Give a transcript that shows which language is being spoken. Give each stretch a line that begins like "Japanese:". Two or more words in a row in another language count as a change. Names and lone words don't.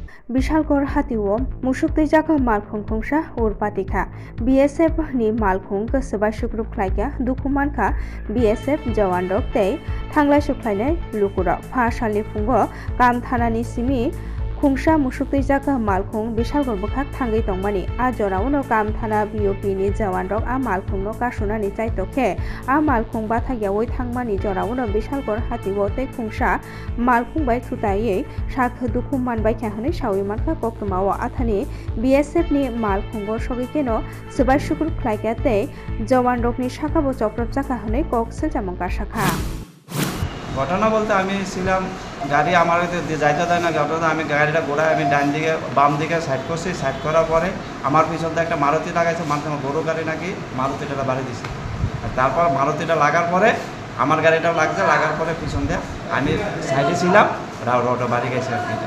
Kok Borok: বিশালগড় হাতিও মুসুকতৈ জাগা মালখুং খুংসা উরপাতিখা BSF ni malkhung gosobai sukruk khlaika dukumankha BSF jawan rok tei thanglai suklainai lukurok pha salni phungo kam thanani simi khungsa musuktui jaga malkhung bisalgor bukhak thangai tongmani a jorauno kam thana BOP ni jawan rok a malkhung no kasunani chaitokhe a malkhung bathagiawoi thangmani jorauno bisalgor hatiwo tei khungsa malkhung bai thutaiye sak dukuman bai khahnai sawi mankha koktumao athani BSF ni malkhungo sogikeno subai sukruk khlaika tei jawan rokni sakabo choprop chaka hne kok seljamongka sakha
Bangla: ঘটনা বলতে আমি ছিলাম গাড়ি আমার যাইতে দেয় না ঘটনা আমি গাড়িটা ঘোরায় আমি ডান দিকে বাম দিকে সাইড করছি সাইড করার পরে আমার পিছন দিয়ে একটা মারুতি লাগাইছে মানে আমার বড়ো গাড়ি নাকি মারুতিটা বাড়ি দিছে তারপর মারুতিটা লাগার পরে আমার গাড়িটাও লাগছে লাগার পরে পিছন দিয়ে আমি সাইডে ছিলাম রোডে বাড়ি গেছে আর কি